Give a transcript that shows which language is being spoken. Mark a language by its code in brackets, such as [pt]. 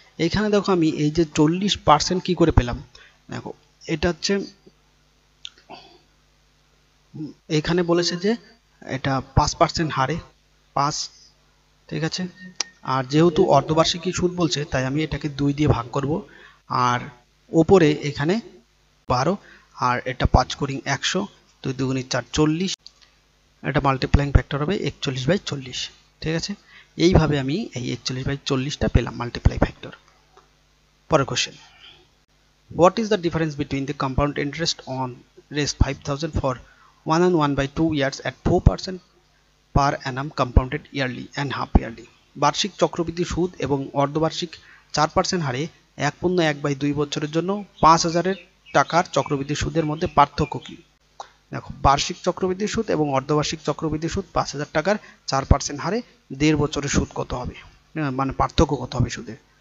[bn] এইখানে দেখো আমি এই যে 40% কি করে পেলাম, দেখো এটা হচ্ছে এইখানে বলেছে যে এটা 5% হারে 5, ঠিক আছে, আর যেহেতু অর্ধবার্ষিকী সুদ বলছে তাই আমি এটাকে 2 দিয়ে ভাগ করব, আর ওপরে এখানে 12, আর এটা 5 করি 100, 2 2 4 40, এটা মাল্টিপ্লাইং ফ্যাক্টর হবে 41/40। ঠিক আছে, এইভাবে আমি এই 41/40টা পেলাম মাল্টিপ্লাই ফ্যাক্টর। পরের question, [en] What is the difference between the compound interest on raised 5000 for 1 and 1/2 years at 4% per annum compounded yearly and half yearly? [bn] বার্ষিক চক্রবৃদ্ধি সুদ এবং অর্ধবার্ষিক 4% হারে 1.1/2 বছরের জন্য 5000 টাকার চক্রবৃদ্ধি সুদের মধ্যে পার্থক্য কি? দেখো বার্ষিক চক্রবৃদ্ধি সুদ এবং অর্ধবার্ষিক চক্রবৃদ্ধি সুদ 5000 টাকার 4% হারে 1.5 বছরের সুদ কত হবে, মানে পার্থক্য কত হবে সুদে।